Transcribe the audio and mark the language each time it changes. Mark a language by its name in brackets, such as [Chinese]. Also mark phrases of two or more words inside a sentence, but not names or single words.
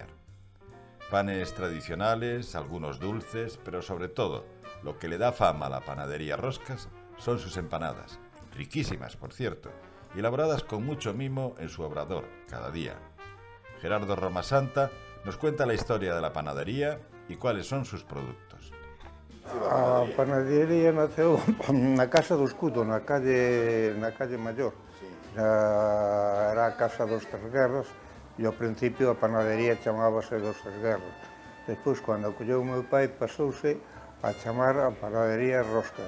[Spanish] Panes tradicionales, algunos dulces, pero sobre todo, lo que le da fama a la panadería Roscas son sus empanadas, riquísimas por cierto, y elaboradas con mucho mimo en su obrador, cada día. Gerardo Romasanta nos cuenta la historia de la panadería y cuáles son sus productos. [Galician] A panadería naceu na Casa do Escudo, na calle Maior. Era a Casa dos Tres Guerras e ao principio a panadería chamábase dos Tres Guerras. Despois, cando acolleu o meu pai, pasouse a chamar a panadería Roscas.